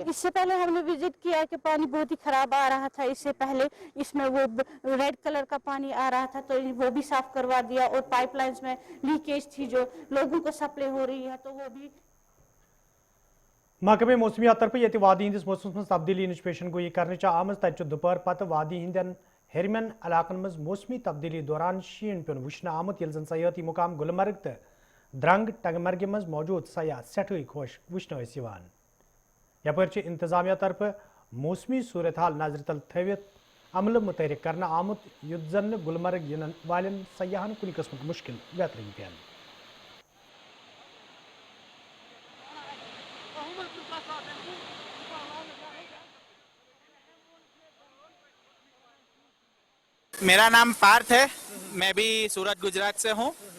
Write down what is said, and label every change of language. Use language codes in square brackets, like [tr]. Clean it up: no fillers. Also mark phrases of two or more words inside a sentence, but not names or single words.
[hi] इससे पहले हमने विजिट किया कि पानी बहुत ही खराब आ रहा था। इससे पहले इसमें वो रेड कलर का पानी आ रहा था, तो वो भी साफ करवा दिया। और पाइपलाइंस में लीकेज थी जो लोगों को सप्लाई हो रही है, तो वो भी [ks] महकमे मौसमियात तरफ ये वादी हंदिस मौसम में तब्दीली नश पेशन गोई कर आम तत दुपहर पत वादी हंदन हेरमन इलाकन मज मौसमी तब्दीली दौरान शीन पेन वुचन आमुत यल जन सयाती मुकाम गुलमर्ग तो द्रंग टंगमर्ग मज मौजूद सयाह सठे खुश वुचन यपर इंतजामिया तरफ मौसमी सूरत हाल नजर तल थवित अमल मुतहरिक करना आमुत युद्ध जन गुलमर्ग इन वालन सयाहन कुन किस्म मुश्किल बेहतरीन पेन। [hi] मेरा नाम पार्थ है, मैं भी सूरत गुजरात से हूँ।